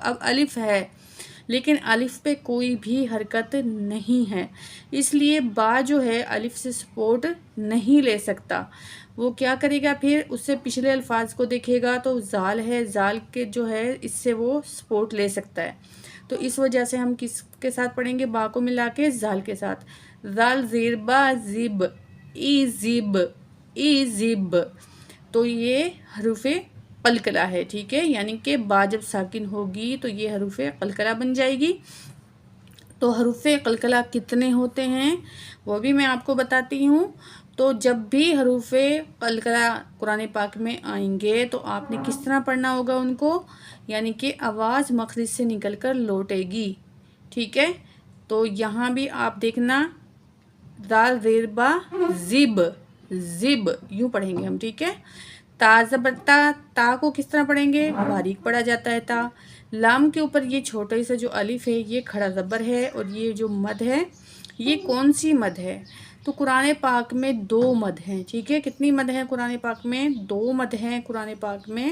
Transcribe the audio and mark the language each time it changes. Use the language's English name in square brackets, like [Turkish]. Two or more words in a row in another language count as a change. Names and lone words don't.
[Urdu] اب الف ہے لیکن الف پہ کوئی بھی حرکت نہیں ہے، اس لیے با جو ہے الف سے سپورٹ نہیں لے سکتا۔ وہ کیا کرے گا پھر؟ اس سے پچھلے الفاظ کو دیکھے گا تو زال ہے، زال کے جو ہے اس سے وہ سپورٹ لے سکتا ہے۔ تو اس وجہ سے ہم کس کے ساتھ پڑھیں گے؟ با کو ملا کے زال کے ساتھ۔ زال زیر با زب، ای زب، ای زب، تو یہ حروف قلقلہ ہے، ٹھیک ہے، یعنی کہ با جب ساکن ہوگی تو یہ حروف قلقلہ بن جائے گی۔ تو حروف قلقلہ کتنے ہوتے ہیں وہ بھی میں آپ کو بتاتی ہوں۔ تو جب بھی حروف قلقلہ قرآن پاک میں آئیں گے تو آپ نے کس طرح پڑھنا ہوگا ان کو، یعنی کہ آواز مخرج سے نکل کر لوٹے گی، ٹھیک ہے۔ تو یہاں بھی آپ دیکھنا، دال زیر با زب، زب یوں پڑھیں گے ہم، ٹھیک ہے۔ تا زبر تا، تا کو کس طرح پڑھیں گے؟ باریک پڑھا جاتا ہے تا۔ لام کے اوپر یہ چھوٹے سا جو الف ہے یہ کھڑا زبر ہے، اور یہ جو مد ہے یہ کون سی مد ہے؟ تو قرآن پاک میں دو مد ہیں، ٹھیک ہے۔ کتنی مد ہیں قرآن پاک میں؟ دو مد ہیں قرآن پاک میں۔